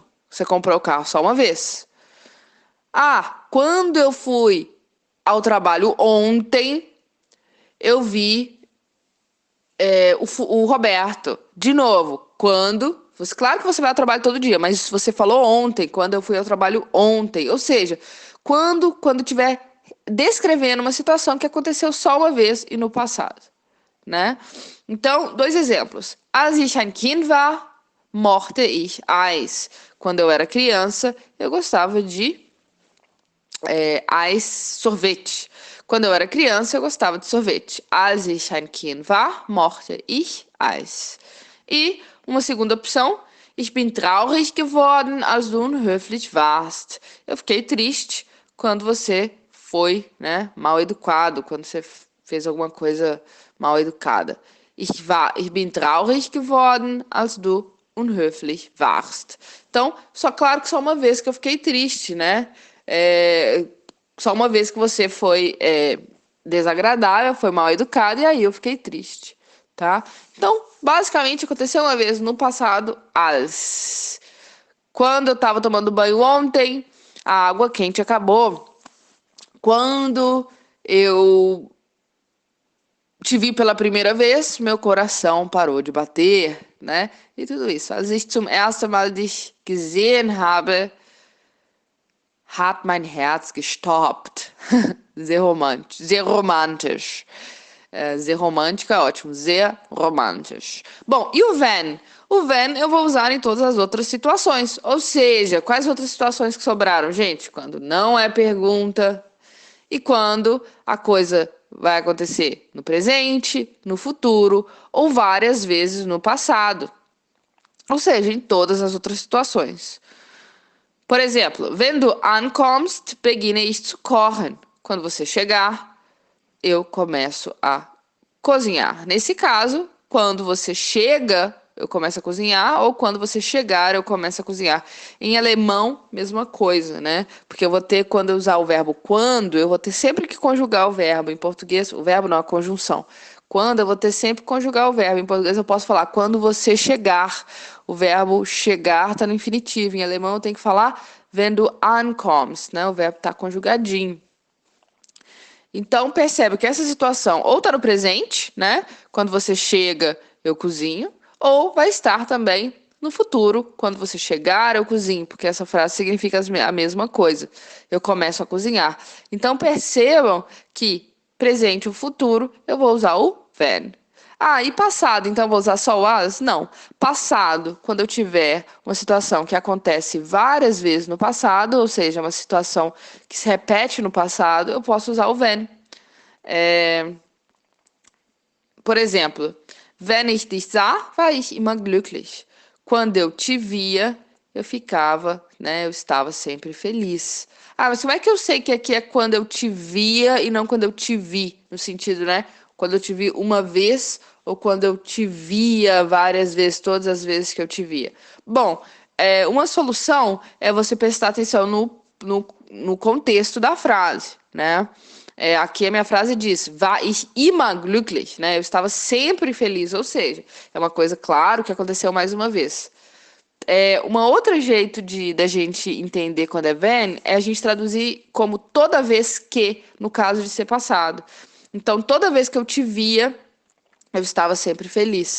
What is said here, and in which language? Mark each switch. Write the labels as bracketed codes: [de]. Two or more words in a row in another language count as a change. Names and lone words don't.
[pt] Você comprou o carro só uma vez. Quando eu fui ao trabalho ontem, eu vi o Roberto. De novo, claro que você vai ao trabalho todo dia, mas você falou ontem, quando eu fui ao trabalho ontem. Ou seja, quando tiver descrevendo uma situação que aconteceu só uma vez e no passado, né? Então, 2 exemplos. [de] Als ich ein Kind war, mochte ich Eis. [pt] Quando eu era criança, eu gostava de Eis, sorvete. Quando eu era criança, eu gostava de sorvete. [de] Als ich ein Kind war, mochte ich Eis. [pt] E uma segunda opção, [de] Ich bin traurig geworden, als du unhöflich warst. [pt] Eu fiquei triste quando você foi, né, mal educado, quando você fez alguma coisa mal educada. [de] Ich bin traurig geworden, als du unhöflich warst. [pt] Então, só claro que só uma vez que eu fiquei triste, né? Só uma vez que você foi desagradável, foi mal educado, e aí eu fiquei triste, tá? Então, basicamente, aconteceu uma vez no passado, als. Quando eu tava tomando banho ontem, a água quente acabou. Quando eu te vi pela primeira vez, meu coração parou de bater, né? E tudo isso. [de] Als ich zum ersten Mal dich gesehen habe, hat mein Herz gestoppt. Sehr romantisch. Sehr romantisch. Sehr [pt] romântico é ótimo. [de] Sehr romantisch. [pt] Bom, e o when? O when eu vou usar em todas as outras situações. Ou seja, quais outras situações que sobraram, gente? Quando não é pergunta e quando a coisa vai acontecer no presente, no futuro ou várias vezes no passado. Ou seja, em todas as outras situações. Por exemplo, [de] wenn du ankommst, beginne ich zu kochen. [pt] Quando você chegar, eu começo a cozinhar. Nesse caso, quando você chega, eu começo a cozinhar, ou quando você chegar, eu começo a cozinhar. Em alemão, mesma coisa, né? Porque eu vou ter, quando eu usar o verbo quando, eu vou ter sempre que conjugar o verbo. Em português, o verbo não, a conjunção. Quando, eu vou ter sempre que conjugar o verbo. Em português, eu posso falar quando você chegar. O verbo chegar está no infinitivo. Em alemão, eu tenho que falar [de] wenn du ankommst, [pt] né? O verbo está conjugadinho. Então, percebe que essa situação ou está no presente, né? Quando você chega, eu cozinho. Ou vai estar também no futuro, quando você chegar, eu cozinho. Porque essa frase significa a mesma coisa. Eu começo a cozinhar. Então, percebam que presente e futuro, eu vou usar o when. Ah, e passado, então eu vou usar só o as? Não. Passado, quando eu tiver uma situação que acontece várias vezes no passado, ou seja, uma situação que se repete no passado, eu posso usar o when. Por exemplo, [de] wenn ich dich sah, war ich immer glücklich. [pt] Quando eu te via, eu ficava, né? Eu estava sempre feliz. Ah, mas como é que eu sei que aqui é quando eu te via e não quando eu te vi? No sentido, né? Quando eu te vi uma vez ou quando eu te via várias vezes, todas as vezes que eu te via. Bom, uma solução é você prestar atenção no contexto da frase, né? Aqui a minha frase diz, [de] war ich immer glücklich, [pt] né? Eu estava sempre feliz, ou seja, é uma coisa, claro, que aconteceu mais uma vez. Uma outra jeito da gente entender quando é when é a gente traduzir como toda vez que, no caso de ser passado. Então, toda vez que eu te via, eu estava sempre feliz.